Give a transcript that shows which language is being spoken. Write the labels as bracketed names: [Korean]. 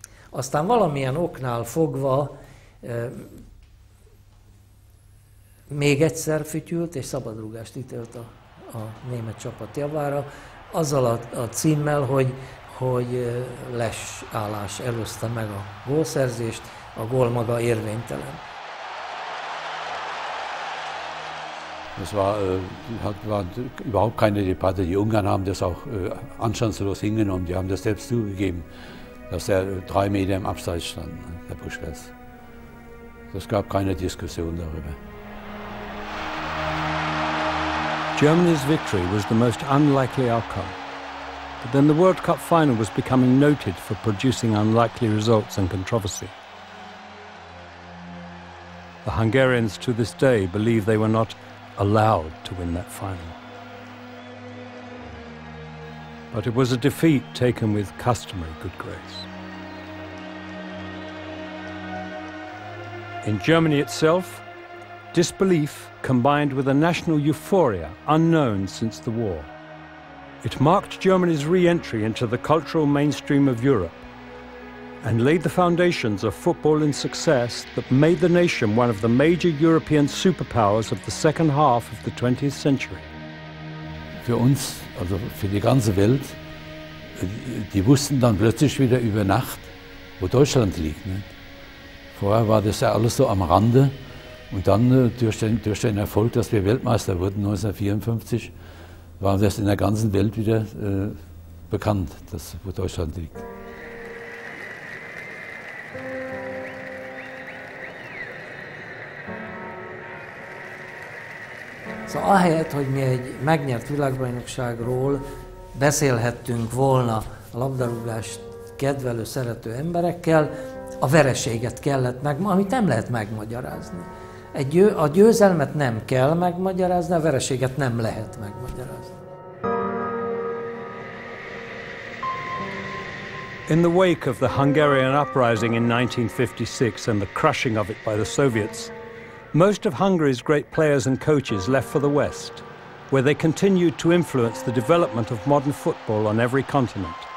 [Hungarian] Aztán valamilyen oknál fogva még egyszer fütyült, és szabadrúgást ítélt a német csapat javára, azzal a címmel, hogy lesállás előzte meg a gólszerzést, a gól maga érvénytelen. [German] Das war überhaupt keine Debatte. Die Ungarn haben das auch anstandslos hingenommen. Die haben das selbst zugegeben, dass er 3 Meter im Abseits stand, der Puskás. Es gab keine Diskussion darüber. [English] Germany's victory was the most unlikely outcome. But then the World Cup final was becoming noted for producing unlikely results and controversy. The Hungarians to this day believe they were not allowed to win that final. But it was a defeat taken with customary good grace. In Germany itself, disbelief combined with a national euphoria unknown since the war. It marked Germany's re-entry into the cultural mainstream of Europe and laid the foundations of football and success that made the nation one of the major European superpowers of the second half of the 20th century. [German] Für uns, also für die ganze Welt, die wussten dann plötzlich wieder über Nacht, wo Deutschland liegt. Ne? Vorher war das ja alles so am Rande, und dann durch den Erfolg, dass wir Weltmeister wurden 1954, war das in der ganzen Welt wieder bekannt, wo Deutschland liegt. [Hungarian] Szóval ahelyett, hogy mi egy megnyert világbajnokságról beszélhettünk volna a labdarúgást kedvelő, szerető emberekkel, a vereséget kellett amit nem lehet megmagyarázni. A győzelmet nem kell megmagyarázni, a vereséget nem lehet megmagyarázni. [English] In the wake of the Hungarian uprising in 1956 and the crushing of it by the Soviets, most of Hungary's great players and coaches left for the West, where they continued to influence the development of modern football on every continent.